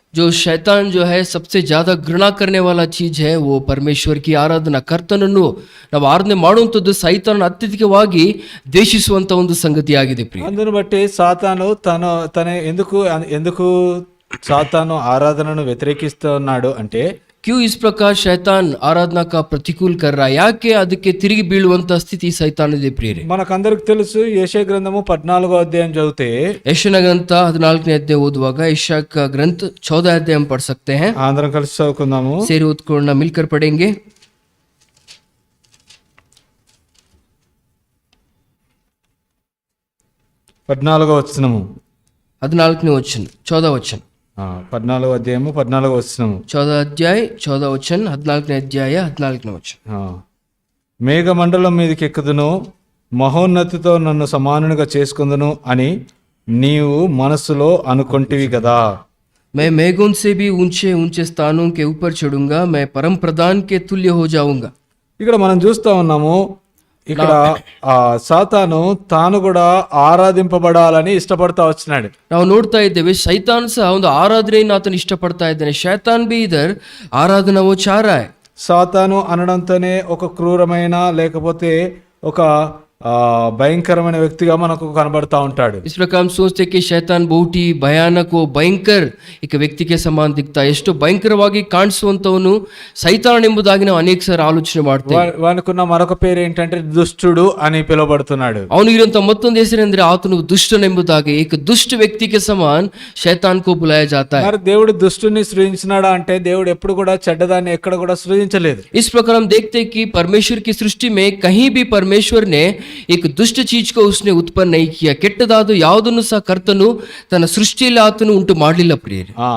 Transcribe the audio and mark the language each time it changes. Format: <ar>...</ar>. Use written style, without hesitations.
<hi>जो शैतान जो है सबसे ज्यादा घृणा करने वाला चीज है वो परमेश्वर की ಆರಾಧನಾ.</hi> <kn>ಕರ್ತನನ್ನು ನಾವು ಆರಾಧನೆ ಮಾಡುವಂಥದ್ದು ಸೈತಾನನ ಅತ್ಯಧಿಕವಾಗಿ ದ್ವೇಷಿಸುವಂತ ಒಂದು ಸಂಗತಿಯಾಗಿದೆ ಪ್ರಿಯ.</kn> <te>అందును బట్టి సాతాను తన ఎందుకు సాతాను ఆరాధనను వ్యతిరేకిస్తున్నాడు అంటే</te> <hi>क्यों इस प्रकार शैतान आराधना का प्रतिकूल कर रहा है?</hi> <kn>ಯಾಕೆ ಅದಕ್ಕೆ ತಿರುಗಿ ಬೀಳುವಂತ ಸ್ಥಿತಿ ಸೈತಾನದಿದೆ ಪ್ರಿಯರೇ.</kn> <te>మనకందరికి తెలుసు, యెషయా గ్రంథము 14వ అధ్యాయం చదివితే</te> <kn>ಯೆಶಾಯನ ಗ್ರಂಥ 14ನೇ ಅಧ್ಯಾಯ ಓದುವಾಗ ಯೆಶಾಯ</kn> <hi>का ग्रंथ 14 अध्याय हम पढ़ सकते हैं.</hi> <te>అందరం కలిసి చదువుకుందాము.</te> <kn>ಸೇರಿ ಓದ್ಕೊಳ್ಳೋಣ,</kn> <hi>मिलकर पढ़ेंगे.</hi> <te>14వ వచనము,</te> <hi>14ನೇ वचन, 14 वचन,</hi> <te>14వ అధ్యాయము 14వ వచనము,</te> <hi>14 अध्याय 14 वचन, 14ನೇ</hi> <te>అధ్యాయ</te> <hi>14ನೇ वचन.</hi> <te>మేఘమండలం మీదకి ఎక్కుదును, మహోన్నతితో నన్ను సమానునిగా చేసుకుందును అని నీవు మనస్సులో అనుకొంటివి కదా.</te> <hi>मैं मेघों से भी ऊंचे ऊंचे स्थानों के ऊपर चढ़ूंगा, मैं परम प्रधान के तुल्य हो जाऊंगा.</hi> <te>ఇక్కడ మనం చూస్తా ఉన్నాము, ఇక్కడ సాతాను తాను కూడా ఆరాధింపబడాలని ఇష్టపడతా వచ్చినాడు.</te> <kn>ನಾವು ನೋಡ್ತಾ ಇದ್ದೇವೆ ಸೈತಾನ್ ಸಹ ಒಂದು ಆರಾಧನೆಯನ್ನು ಆತನು ಇಷ್ಟಪಡ್ತಾ ಇದ್ದಾನೆ.</kn> <hi>ಶೈತಾನ್ भी इधर आराधना वो चाह रहा है.</hi> <te>సాతాను అనడంతోనే ఒక క్రూరమైన లేకపోతే ఒక భయంకరమైన వ్యక్తిగా మనకు కనబడతా ఉంటాడు.</te> <hi>इस प्रकार हम सोचते हैं कि शैतान बहुत ही</hi> <kn>ಭಯಾನಕ ಭಯಂಕರ एक ವ್ಯಕ್ತಿಗೆ ಸಮಾನ ದಿಕ್ತಾ ಎಷ್ಟು ಭಯಂಕರವಾಗಿ ಕಾಣಿಸುವಂತವನು ಸೈತಾನ್ ಎಂಬುದಾಗಿ ನಾವು ಅನೇಕ ಸಾರಿ ಆಲೋಚನೆ ಮಾಡ್ತೇವೆ.</kn> <te>వానుకున్న మరొక పేరు ఏంటంటే దుష్టుడు అని పిలువబడుతున్నాడు.</te> <kn>ಅವನಿಗಿರುವಂತ ಮತ್ತೊಂದು ಹೆಸರೆಂದ್ರೆ ಆತನು ದುಷ್ಟನೆಂಬುದಾಗಿ ಏಕ ದುಷ್ಟ ವ್ಯಕ್ತಿಗೆ ಸಮಾನ ಶೈತಾನ್</kn> <hi>ಕೋ ಬುಲಾಯ ಜಾತಾ है.</hi> <te>మరి దేవుడు దుష్టుని సృజించినాడా అంటే దేవుడు ఎప్పుడు కూడా చెడ్డదాన్ని ఎక్కడ కూడా సృజించలేదు.</te> <hi>इस प्रकार हम देखते हैं कि परमेश्वर की सृष्टि में कहीं भी परमेश्वर ने एक दुष्ट चीज को उसने उत्पन्न नहीं किया.</hi> <kn>ಕೆಟ್ಟದಾದ ಯಾವುದನ್ನು ಸಹ ಕರ್ತನು ತನ್ನ ಸೃಷ್ಟಿಯಲ್ಲಿ ಆತನು ಉಂಟು ಮಾಡಲಿಲ್ಲ ಪ್ರಿಯರೇ.</kn>